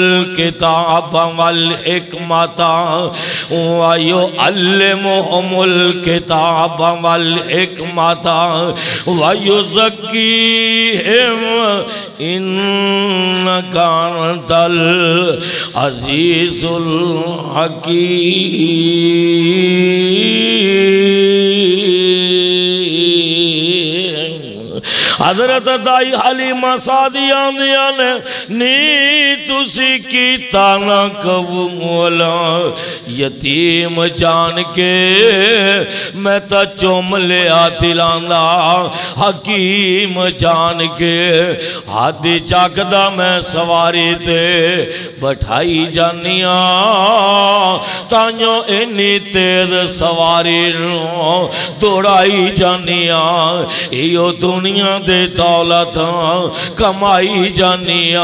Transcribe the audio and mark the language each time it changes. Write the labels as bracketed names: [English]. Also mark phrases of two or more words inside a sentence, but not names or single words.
[Arabic] الكتاب والحكمة ويعلمهم الكتاب والحكمة ويزكيهم إنك أنت العزيز الحكيم. [Punjabi] ਹਜ਼ਰਤ ਦਾਈ ਹਲੀਮਾ ਸਾਦੀਆ ਨੇ ਨੀ ਤੁਸੀ ਕੀਤਾ ਨਾ ਕਬੂ ਮੌਲਾ, ਯਤੀਮ ਜਾਣ ਕੇ ਮੈਂ ਤੋ ਚੁੰਮ ਲਿਆ ਦਿਲਾਂਦਾ, ਹਕੀਮ ਜਾਣ ਕੇ ਹਾਥੀ ਚੱਕਦਾ ਮੈਂ ਸਵਾਰੀ ਤੇ ਬਿਠਾਈ ਜਾਣੀਆਂ, ਤਾਹੀਓਂ ਇੰਨੀ ਤੇਜ਼ ਸਵਾਰੀ ਦੌੜਾਈ ਜਾਣੀਆਂ, ਇਹ ਦੁਨੀਆ ਦੇ ਦੌਲਤ ਕਮਾਈ ਜਾਣੀਆਂ।